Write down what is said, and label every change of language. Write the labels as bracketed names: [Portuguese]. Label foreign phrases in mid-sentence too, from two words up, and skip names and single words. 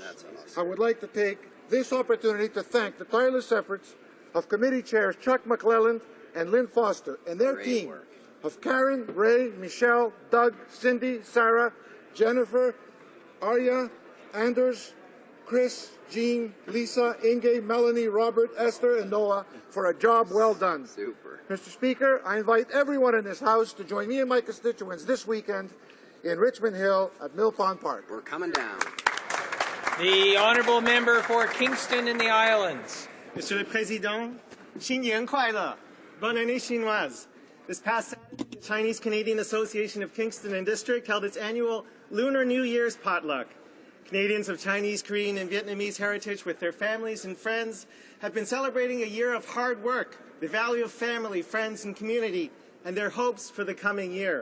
[English] I would like to take this opportunity to thank the tireless efforts of committee chairs Chuck McClelland and Lynn Foster and their team of Karen, Ray, Michelle, Doug, Cindy, Sarah, Jennifer, Arya, Anders, Chris, Jean, Lisa, Inge, Melanie, Robert, Esther, and Noah for a job well done. Super. Mr. Speaker, I invite everyone in this House to join me and my constituents this weekend in Richmond Hill at Mill Pond Park. We're coming down. The honourable member for Kingston in the Islands. [French] Monsieur le Président, [Chinese] 新年快乐, [French] bonne année chinoise. [English] This past Saturday, the Chinese-Canadian Association of Kingston and District held its annual Lunar New Year's potluck. Canadians of Chinese, Korean, and Vietnamese heritage with their families and friends have been celebrating a year of hard work, the value of family, friends, and community, and their hopes for the coming year.